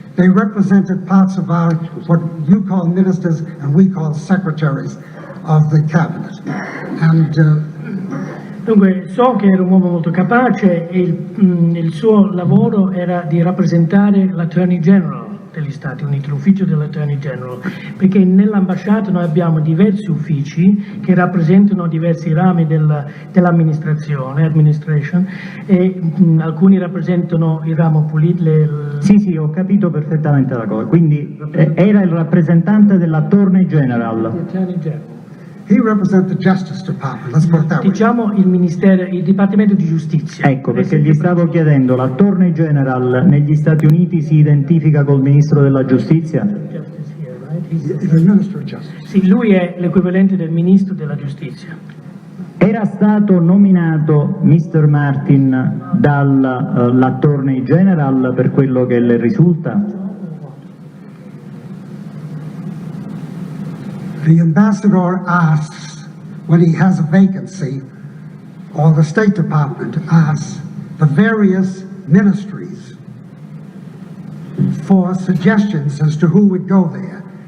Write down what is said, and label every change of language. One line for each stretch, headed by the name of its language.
English: They represented parts of our, what you call ministers and we call secretaries of the cabinet. And
Italian: Dunque, so che era un uomo molto capace e il suo lavoro era di rappresentare l'Attorney General degli Stati Uniti, l'ufficio dell'Attorney General, perché nell'ambasciata noi abbiamo diversi uffici che rappresentano diversi rami dell'amministrazione, administration, e alcuni rappresentano il ramo politico. Sì, ho capito perfettamente la cosa. Quindi era il rappresentante dell'Attorney General.
English: he represents the Justice Department, let's put it that way.
Italian: Diciamo il Dipartimento di Giustizia. Ecco, perché gli stavo chiedendo, l'Attorney General negli Stati Uniti si identifica col Ministro della Giustizia?
English: The Minister of Justice.
Italian: Sì, lui è l'equivalente del Ministro della Giustizia. Era stato nominato Mr. Martin dall'Attorney General per quello che le risulta?
English: The ambassador asks, when he has a vacancy, or the State Department asks the various ministries for suggestions as to who would go there.